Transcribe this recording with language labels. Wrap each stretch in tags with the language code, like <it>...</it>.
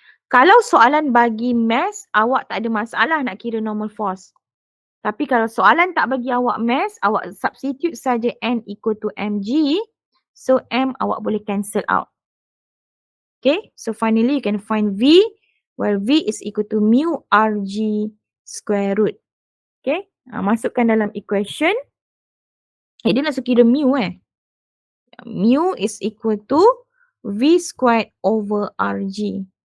<ms>Kalau soalan bagi mass, awak tak ada masalah nak kira normal force. Tapi kalau soalan tak bagi awak mass, awak substitute saja n equal to mg. So m awak boleh cancel out.</ms> <en>Okay, so finally you can find v, where v is equal to mu rg square root.</en> <ms>Okay, masukkan dalam equation. Dia nak suruh kira mu</ms> <en>Mu is equal to v squared over rg.</en>